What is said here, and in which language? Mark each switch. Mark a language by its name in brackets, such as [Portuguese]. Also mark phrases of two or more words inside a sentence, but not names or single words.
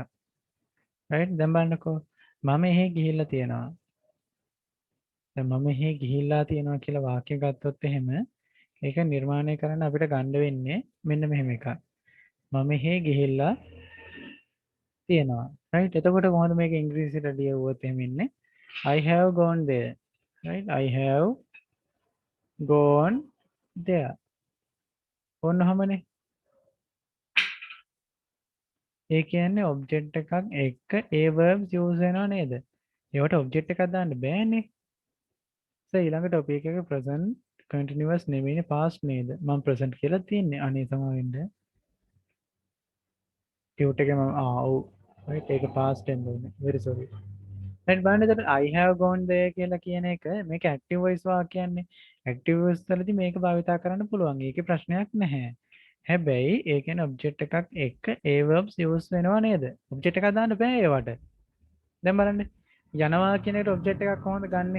[Sinhala] right දැන් බලන්නකෝ. මම එහෙ ගිහිල්ලා තියෙනවා. දැන් මම එහෙ ගිහිල්ලා තියෙනවා කියලා වාක්‍ය ගත්තොත් එහෙම ඒක නිර්මාණය කරන්න අපිට ගන්න වෙන්නේ මෙන්න මෙහෙම එකක්. මම එහෙ ගිහිල්ලා තියෙනවා. right එතකොට කොහොමද මේක ඉංග්‍රීසියට ලියවුවොත් එහෙම ඉන්නේ? [English] I have gone there. right I have gone there. [Sinhala] ඔන්න ඔහමනේ. ඒ කියන්නේ ඔබ්ජෙක්ට් එකක් එක්ක ඒ [English] verbs use [Sinhala] වෙනව නේද? ඒවට ඔබ්ජෙක්ට් එකක් දාන්න බෑනේ. ඊළඟ ටොපික් එක [English] present continuous [Sinhala] නෙමෙයිනේ past නේද? මම present කියලා තියන්නේ. අනේ සමාවෙන්න. ටියුට් එකේ මම ඔව්. right ඒක [English] past tense [Sinhala] වෙන්නේ. [English] very sorry. [Sinhala] right බලන්න එතකොට [English] I have gone there [Sinhala] කියලා කියන එක මේක [English] active voice [Sinhala] වාක්‍යයන්නේ. [English] active voice [Sinhala] වලදී මේක භාවිතා කරන්න පුළුවන්. ඒකේ ප්‍රශ්නයක් නැහැ. හැබැයි ඒ කියන්නේ ඔබ්ජෙක්ට් එකක් එක්ක ඒ [English] verbs use [Sinhala] වෙනව නේද? ඔබ්ජෙක්ට් එකක් දාන්න බෑ ඒවට. දැන් බලන්න. යනවා කියන එකට ඔබ්ජෙක්ට් එකක් කොහොමද ගන්නෙ?